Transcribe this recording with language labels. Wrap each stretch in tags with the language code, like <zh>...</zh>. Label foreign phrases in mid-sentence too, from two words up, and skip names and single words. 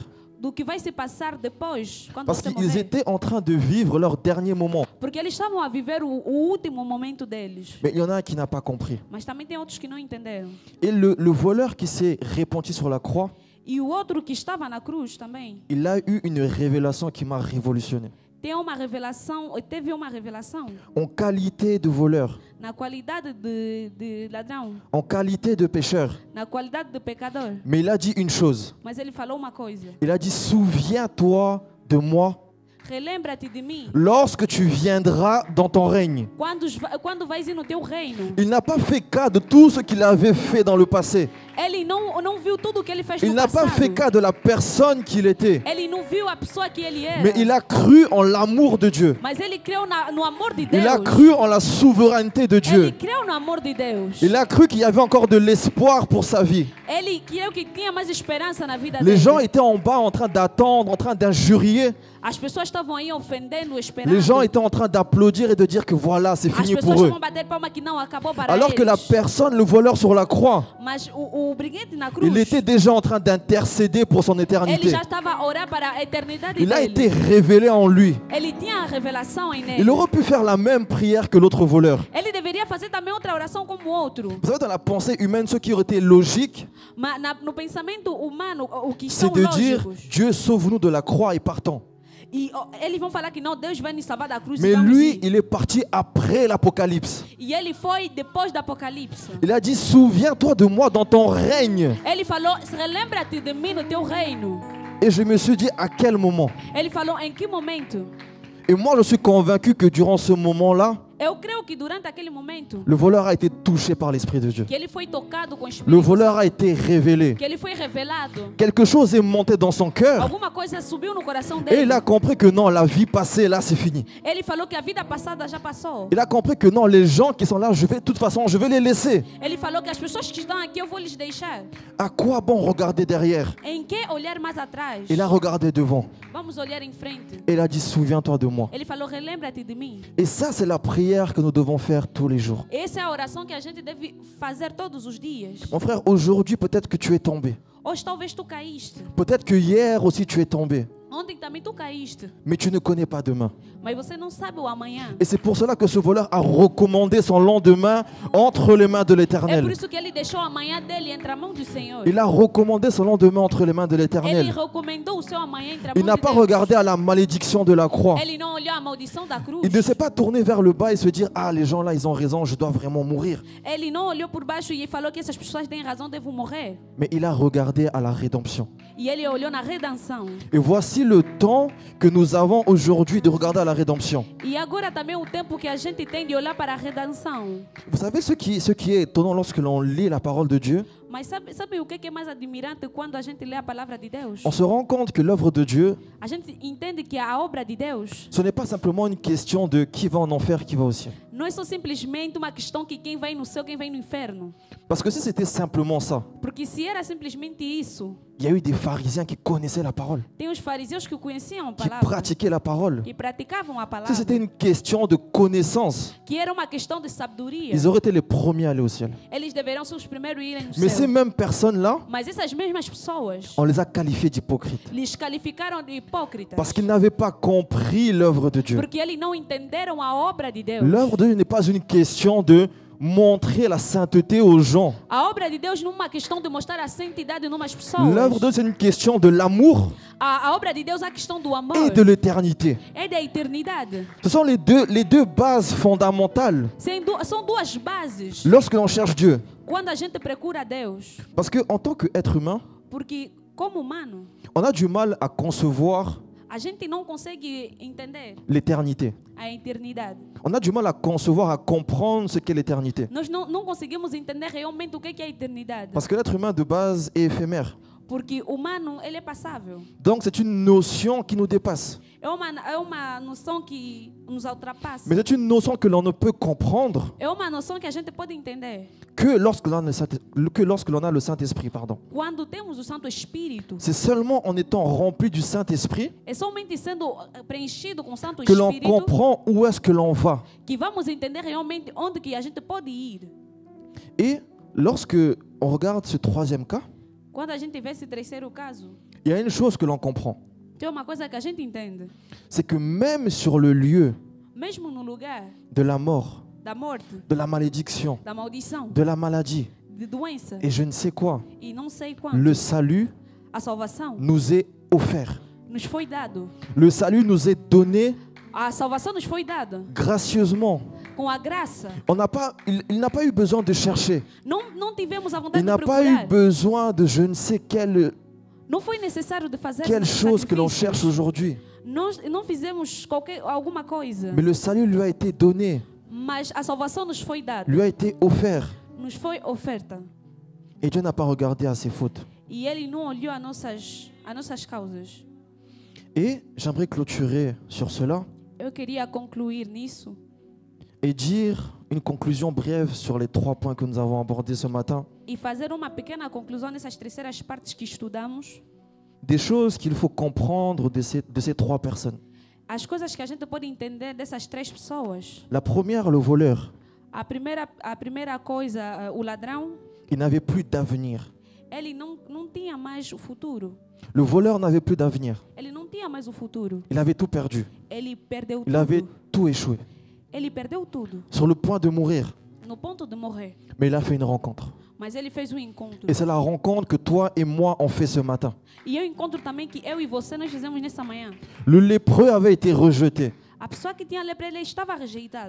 <pt>Do que vai se passar depois, quando</pt> <fr>Parce</fr> <pt>você</pt> <fr>qu'ils</fr> <pt>morrer?</pt> <fr>étaient en train de vivre leur dernier moment.</fr> <pt>Porque eles estavam a viver o último momento deles.</pt> <fr>Mais il y en a un qui n'a pas compris.</fr> <pt>Mas também tem outros que não entenderam.</pt> <fr>Et le voleur qui s'est repenti sur la croix,</fr> <pt>E o outro que estava na cruz também</pt> <fr>il a eu une révélation qui m'a révolutionné.</fr> <pt>teve uma revelação</pt> <fr>En qualité de voleur,</fr> <pt>na qualidade de ladrão,</pt> <fr>en qualité de pécheur.</fr> <pt>na qualidade de pecador.</pt> <fr>Mais il a dit une chose.</fr> <pt>Mas ele falou uma coisa:</pt> <fr>Il a dit, souviens-toi de moi</fr> <pt>relembra-te de mim</pt> <fr>lorsque tu viendras dans ton règne.</fr> <pt>quando vais ir no teu reino.</pt> <fr>Il n'a pas fait cas de tout ce qu'il avait fait dans le passé.</fr> <pt>Ele não viu tudo o que ele fez</pt> <fr>Il</fr> <pt>no</pt> <fr>n'a pas</fr> <pt>passado.</pt> <fr>fait cas de la personne qu'il était.</fr> <pt>Ele não viu a pessoa que ele era.</pt> <fr>Mais il a cru en l'amour de Dieu.</fr> <pt>Mas ele creu no amor de Deus.</pt> <fr>Il a cru en la souveraineté de</fr> <pt>Ele</pt> <fr>Dieu.</fr> <pt>creu no amor de Deus.</pt> <fr>Il a cru qu'il y avait encore de l'espoir pour sa vie.</fr> <pt>Ele creu que tinha mais esperança na vida</pt> <fr>Les</fr> <pt>dele.</pt> <fr>gens étaient en bas en train d'attendre, en train d'injurier.</fr> <pt>As pessoas estavam aí ofendendo, esperando.</pt> <fr>Les gens étaient en train d'applaudir et de dire que voilà, c'est</fr> <pt>As</pt> <fr>fini</fr> <pt>pessoas</pt> <fr>pour eux.</fr> <pt>estavam a bater palma que não acabou para</pt> <fr>Alors que la</fr> <pt>eles.</pt> <fr>personne, le voleur sur la croix,</fr> <pt>Mas o briguete na cruz,</pt> <fr>il était déjà en train d'intercéder pour son</fr> <pt>ele</pt> <fr>éternité.</fr> <pt>já estava a orar para a eternidade</pt> <fr>Il a</fr> <pt>dele.</pt> <fr>été révélé en lui.</fr> <pt>Ele tinha a revelação em</pt> <fr>Il</fr> <pt>ele.</pt> <fr>aurait pu faire la même prière que l'autre voleur.</fr> <pt>Ele deveria fazer também outra oração como o outro.</pt> <fr>Vous savez, dans la pensée humaine, ce qui aurait été logique,</fr> <pt>Mas no pensamento humano, o que</pt> <fr>c'est</fr> <pt>são</pt> <fr>de dire</fr> <pt>lógicos.</pt> <fr>Dieu sauve-nous de la croix et partons.</fr> <pt>E eles vão falar que não, Deus vai nos salvar da cruz.</pt> <fr>Mais</fr> <pt>e vamos</pt> <fr>lui,</fr> <pt>ir.</pt> <fr>il est parti après l'Apocalypse.</fr> <pt>E ele foi depois do Apocalipse.</pt> <fr>Il a dit, souviens-toi de moi dans ton règne.</fr> <pt>Ele falou, relembra-te de mim no teu reino.</pt> <fr>Et je me suis dit, à quel moment?</fr> <pt>Ele falou, em que momento?</pt> <fr>Et moi, je suis convaincu que durant ce moment-là,</fr> <pt>Eu creio que durante aquele momento,</pt> <fr>le voleur a été touché par l'Esprit de Dieu.</fr> <pt>que ele foi tocado com o</pt> <fr>Le</fr> <pt>Espírito,</pt> <fr>voleur a été révélé.</fr> <pt>que ele foi revelado.</pt> <fr>Quelque chose est monté dans son cœur.</fr> <pt>Alguma coisa subiu no coração</pt> <fr>Et il</fr> <pt>dele.</pt> <fr>a compris que non, la vie passée, là, c'est fini.</fr> <pt>Ele falou que a vida passada já passou.</pt> <fr>Il a compris que non, les gens qui sont là, de toute façon, je vais les laisser.</fr> <pt>Ele falou que as pessoas que estão aqui eu vou lhes deixar.</pt> <fr>À quoi bon regarder derrière?</fr> <pt>Em que olhar mais atrás?</pt> <fr>Il a regardé devant.</fr> <pt>Vamos olhar em frente.</pt> <fr>Et il a dit, souviens-toi de moi.</fr> <pt>Ele falou, relembra-te de mim.</pt> <fr>Et ça, c'est la prière que nous devons faire tous les jours.</fr> <pt>Essa é a oração que a gente deve fazer todos os dias.</pt> <fr>Mon frère, aujourd'hui, peut-être que tu es tombé.</fr> <pt>Hoje talvez tu caíste.</pt> <fr>Peut-être que hier aussi, tu es tombé.</fr> <pt>Ontem também tu caíste.</pt> <fr>Mais tu ne connais pas demain.</fr> <pt>Mas você não sabe o amanhã.</pt> <fr>Et c'est pour cela que ce voleur a recommandé son lendemain entre les mains de</fr> <pt>É por</pt> <fr>l'Éternel.</fr> <pt>isso que ele deixou amanhã dele entre a mão do Senhor.</pt> <fr>Il a recommandé son lendemain entre les mains de</fr> <pt>Ele</pt> <fr>l'Éternel.</fr> <pt>recomendou o seu amanhã entre a</pt> <fr>Il</fr> <pt>mão</pt> <fr>n'a</fr> <pt>de</pt> <fr>pas</fr> <pt>Deus.</pt> <fr>regardé à la malédiction de la croix.</fr> <pt>Ele não olhou a maldição da cruz.</pt> <fr>Il ne s'est pas tourné vers le bas et se dire, ah, les gens là, ils ont raison, je dois vraiment mourir.</fr> <pt>Ele não olhou por baixo e falou que essas pessoas têm razão, devem morrer.</pt> <fr>Mais il a regardé à la rédemption.</fr> <pt>E ele olhou na redenção.</pt> <fr>Et voici le temps que nous avons aujourd'hui de regarder à la rédemption.</fr> <pt>E agora também o tempo que a gente tem de olhar para a redenção.</pt> <fr>Vous savez ce qui est étonnant lorsque l'on lit la parole de Dieu?</fr> <pt>Mas sabe o que é mais admirante quando a gente lê a palavra de Deus?</pt> <fr>On se rend compte que l'œuvre de Dieu,</fr> <pt>A gente entende que a obra de Deus</pt> <fr>ce n'est pas simplement une question de qui va en enfer, qui va au ciel.</fr> <pt>não é só simplesmente uma questão que quem vai no céu, quem vai no inferno.</pt> <fr>Parce que si c'était simplement ça,</fr> <pt>Porque se era simplesmente isso,</pt> <fr>il y a eu des pharisiens qui connaissaient la parole,</fr> <pt>tem os fariseus que conheciam a</pt> <fr>qui</fr> <pt>palavra,</pt> <fr>pratiquaient la parole.</fr> <pt>que praticavam a</pt> <fr>Si</fr> <pt>palavra,</pt> <fr>c'était une question de connaissance,</fr> <pt>que era uma questão de sabedoria.</pt> <fr>ils auraient été les premiers à aller au ciel.</fr> <pt>Eles deveriam ser os primeiros a irem no</pt> <fr>Mais ces</fr> <pt>céu.</pt> <fr>mêmes personnes-là,</fr> <pt>Mas essas mesmas pessoas</pt> <fr>on les a qualifiées d'hypocrites.</fr> <pt>lhes qualificaram de hipócritas.</pt> <fr>Parce qu'ils n'avaient pas compris l'œuvre de Dieu.</fr> <pt>Porque eles não entenderam a obra de Deus.</pt> <fr>L'œuvre de Dieu n'est pas une question de montrer la sainteté aux gens.</fr> <pt>A obra de Deus não é uma questão de mostrar a santidade em umas pessoas.</pt> <fr>L'œuvre de Dieu, c'est une question de l'amour</fr> <pt>A obra de Deus é a questão do amor.</pt> <fr>et de l'éternité.</fr> <pt>É da eternidade.</pt> <fr>Ce sont les deux bases fondamentales</fr> <pt>São duas bases</pt> <fr>lorsque l'on cherche Dieu.</fr> <pt>quando a gente procura Deus.</pt> <fr>Parce qu'en tant qu'être humain,</fr> <pt>Porque, como humano,</pt> <fr>on a du mal à concevoir</fr> <pt>a gente não consegue entender</pt> <fr>l'éternité.</fr> <pt>a eternidade.</pt> <fr>On a du mal à concevoir, à comprendre ce qu'est l'éternité.</fr> <pt>Nós não conseguimos entender realmente o que é a eternidade.</pt> <fr>Parce que l'être humain de base est éphémère.</fr> <pt>Porque o humano, ele é passável.</pt> <fr>Donc c'est une notion qui nous dépasse.</fr> <pt>É uma noção que nos ultrapassa.</pt> <fr>Mais c'est une notion que l'on ne peut comprendre</fr> <pt>É uma noção que a gente pode entender</pt> <fr>que lorsque l'on a le Saint-Esprit. Pardon.</fr> <pt>quando temos o Santo Espírito.</pt> <fr>C'est seulement en étant rempli du Saint-Esprit</fr> <pt>É somente sendo preenchido com o Santo</pt> <fr>que l'on</fr> <pt>Espírito</pt> <fr>comprend où est-ce que l'on va.</fr> <pt>que vamos entender realmente onde que a gente pode ir.</pt> <fr>Et lorsque on regarde ce troisième cas,</fr> <pt>Quando a gente vê esse terceiro caso,</pt> <fr>il y a une chose que l'on comprend.</fr> <pt>tem uma coisa que a gente entende.</pt> <fr>C'est que même sur le lieu</fr> <pt>Mesmo no lugar</pt> <fr>de la mort,</fr> <pt>da morte,</pt> <fr>de la malédiction,</fr> <pt>da maldição,</pt> <fr>de la maladie</fr> <pt>de doença</pt> <fr>et je ne sais quoi,</fr> <pt>e não sei quanto,</pt> <fr>le salut</fr> <pt>a salvação</pt> <fr>nous est offert.</fr> <pt>nos foi dado.</pt> <fr>Le salut nous est donné</fr> <pt>A salvação nos foi dada</pt> <fr>gracieusement.</fr> <pt>com a graça.</pt> <fr>Il n'a pas eu besoin de chercher.</fr> <pt>Não tivemos a vontade</pt> <fr>Il</fr> <pt>de</pt> <fr>n'a pas eu</fr> <pt>procurar.</pt> <fr>besoin de je ne sais quelle</fr> <pt>Não foi necessário de fazer</pt> <fr>chose que l'on</fr> <pt>sacrifícios.</pt> <fr>cherche aujourd'hui.</fr> <pt>Nós não fizemos alguma coisa,</pt> <fr>Mais le salut lui a été donné,</fr> <pt>mas a salvação nos foi dada,</pt> <fr>lui a été offert.</fr> <pt>nos foi oferta.</pt> <fr>Et Dieu n'a pas regardé à ses fautes.</fr> <pt>E Ele não olhou as nossas causas.</pt> <fr>Et j'aimerais clôturer sur cela</fr> <pt>Eu queria concluir nisso</pt> <fr>et dire une conclusion brève sur les 3 points que nous avons abordés ce matin.</fr> <pt>e fazer uma pequena conclusão nessas terceiras partes que estudamos.</pt> <fr>des choses qu'il faut comprendre de ces trois personnes.</fr> <pt>As coisas que a gente pode entender dessas três pessoas.</pt> <fr>La première, le voleur,</fr> <pt>A primeira coisa, o ladrão,</pt> <fr>il n'avait plus d'avenir.</fr> <pt>ele não tinha mais o futuro.</pt> <fr>Le voleur n'avait plus d'avenir.</fr> <pt>Ele não tinha mais o futuro.</pt> <fr>Il avait tout perdu.</fr> <pt>Ele perdeu</pt> <fr>Il avait</fr> <pt>tudo.</pt> <fr>tout échoué.</fr> <pt>Ele perdeu tudo.</pt> <fr>Sur le point de mourir.</fr> <pt>No ponto de morrer.</pt> <fr>Mais il a fait une rencontre.</fr> <pt>Mas ele fez um encontro.</pt> <fr>Et c'est la rencontre que toi et moi on fait ce matin.</fr> <pt>E eu encontro também que eu e você nós fizemos nessa manhã.</pt> <fr>Le lépreux avait été rejeté.</fr> <pt>A pessoa que tinha lepra, ele estava rejeitado.</pt>